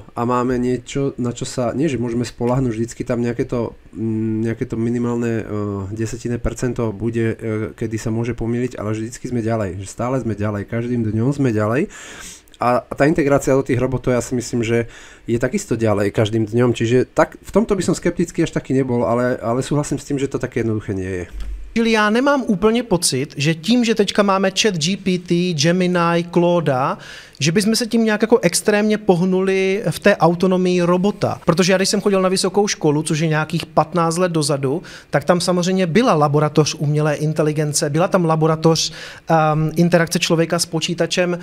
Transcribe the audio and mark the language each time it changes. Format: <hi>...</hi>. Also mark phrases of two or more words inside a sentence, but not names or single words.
<sk>A máme niečo, na čo sa, nie že môžeme spoľahnúť, vždycky tam nejaké to minimálne desetine percento bude, kedy sa môže pomýliť, ale vždycky sme ďalej, že stále sme ďalej, každým dňom sme ďalej. A tá integrácia do tých robotov, ja si myslím, že je takisto ďalej každým dňom, čiže tak, v tomto by som skeptický až taký nebol, ale súhlasím s tým, že to také jednoduché nie je.</sk> <cs>Čili já nemám úplně pocit, že tím, že teďka máme ChatGPT, Gemini, Claude, že bychom se tím nějak jako extrémně pohnuli v té autonomii robota. Protože já, když jsem chodil na vysokou školu, což je nějakých 15 let dozadu, tak tam samozřejmě byla laboratoř umělé inteligence, byla tam laboratoř interakce člověka s počítačem.</cs>